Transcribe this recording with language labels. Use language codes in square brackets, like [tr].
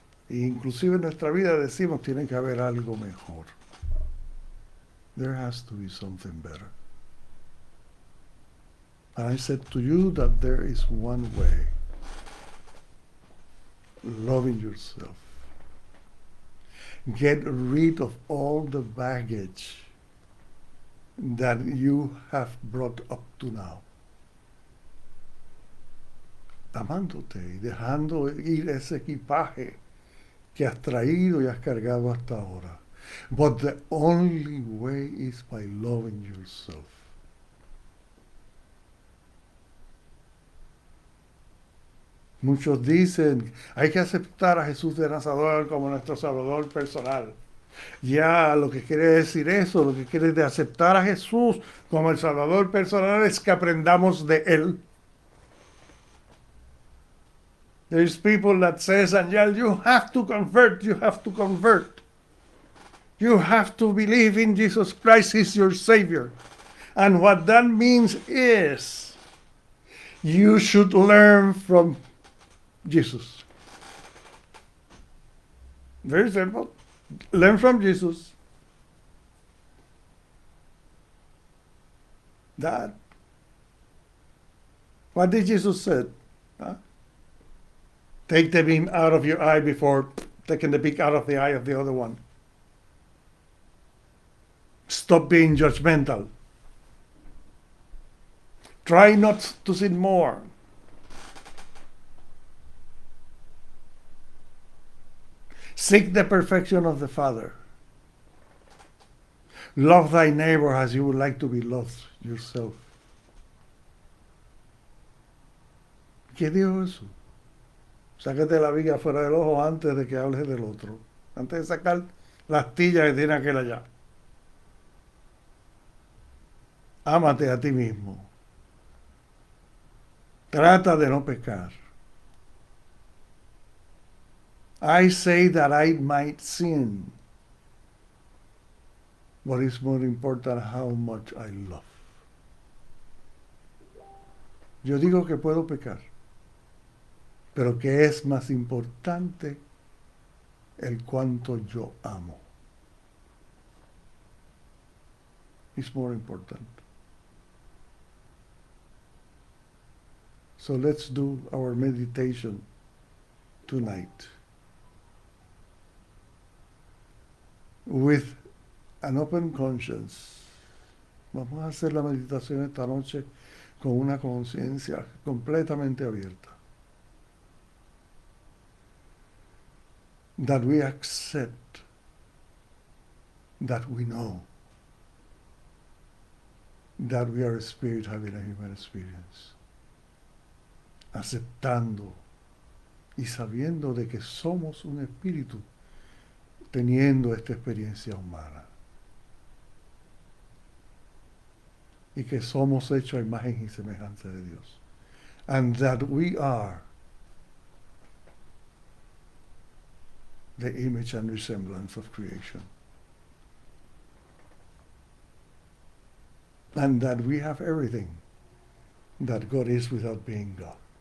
[es] E inclusive en nuestra vida decimos, tiene que haber algo mejor. [en] There has to be something better. And I said to you that there is one way. Loving yourself. Get rid of all the baggage that you have brought up to now. [es] Amándote y dejando ir ese equipaje que has traído y has cargado hasta ahora. [en] But the only way is by loving yourself. [es] Muchos dicen, hay que aceptar a Jesús de Nazaret como nuestro Salvador personal. Ya lo que quiere decir eso, lo que quiere de aceptar a Jesús como el Salvador personal es que aprendamos de Él. [en] There's people that says, Angel, you have to convert, you have to convert. You have to believe in Jesus Christ, He's your Savior. And what that means is you should learn from Jesus. Very simple. Learn from Jesus. That. What did Jesus say? Huh? Take the beam out of your eye before taking the beam out of the eye of the other one. Stop being judgmental. Try not to sin more. Seek the perfection of the Father. Love thy neighbor as you would like to be loved yourself. [es] ¿Qué dijo eso? Sácate la viga fuera del ojo antes de que hables del otro. Antes de sacar la astilla que tiene aquel allá. Ámate a ti mismo. Trata de no pecar. [en] I say that I might sin. But it's more important how much I love. [es] Yo digo que puedo pecar, pero que es más importante el cuánto yo amo. [en] It's more important. So let's do our meditation tonight with an open conscience. [es] Vamos a hacer la meditación esta noche con una conciencia completamente abierta. [en] That we accept that we know that we are a spirit having a human experience. [es] Aceptando y sabiendo de que somos un espíritu teniendo esta experiencia humana. Y que somos hechos a imagen y semejanza de Dios. [en] And that we are the image and resemblance of creation. And that we have everything that God is without being God.